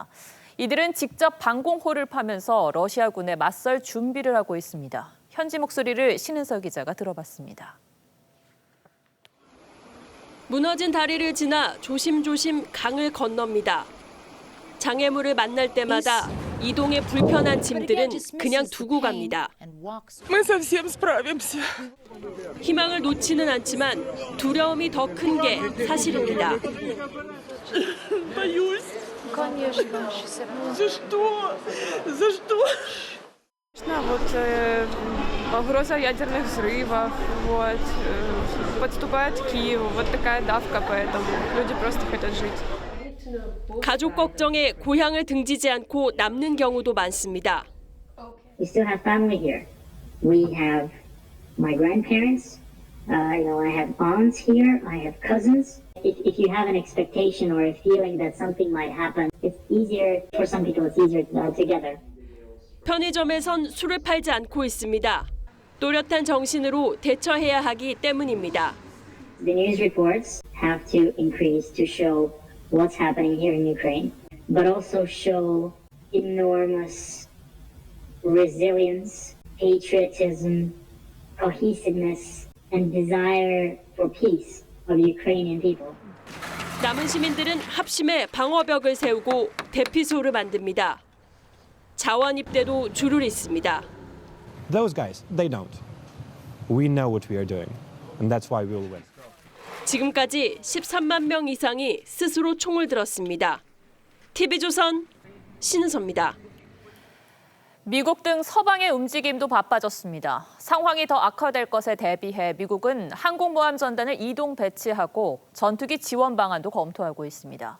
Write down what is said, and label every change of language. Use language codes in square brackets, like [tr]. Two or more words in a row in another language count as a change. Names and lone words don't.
[ko] 이들은 직접 방공호를 파면서 러시아군에 맞설 준비를 하고 있습니다. 현지 목소리를 신은서 기자가 들어봤습니다. 무너진 다리를 지나 조심조심 강을 건넙니다. 장애물을 만날 때마다 이동에 불편한 짐들은 그냥 두고 갑니다. [ru] Мы совсем справимся. [ko] 희망을 놓지는 않지만 두려움이 더 큰 게 사실입니다. [ru] Боюсь. Конечно. За что? За что? Угроза ядерных взрывов, подступает к Киеву, такая давка, поэтому люди просто хотят жить. [ko] 가족 걱정에 고향을 등지지 않고 남는 경우도 많습니다. [en] We still have family here. We have my grandparents. I have aunts here. I have cousins. If you have an expectation or a feeling that something might happen, it's easier for some people. It's easier together. [ko] 편의점에선 술을 팔지 않고 있습니다. 또렷한 정신으로 대처해야 하기 때문입니다. [en] The news reports have to increase to show what's happening here in Ukraine, but also show enormous resilience, patriotism, cohesiveness, and desire for peace of the Ukrainian people. [ko] 남은 시민들은 합심해 방어벽을 세우고 대피소를 만듭니다. 자원 입대도 줄을 잇습니다. [en] Those guys, they don't. We know what we are doing, and that's why we will win. [ko] 지금까지 13만 명 이상이 스스로 총을 들었습니다. TV조선 신은서입니다. 미국 등 서방의 움직임도 바빠졌습니다. 상황이 더 악화될 것에 대비해 미국은 항공모함 전단을 이동 배치하고 전투기 지원 방안도 검토하고 있습니다.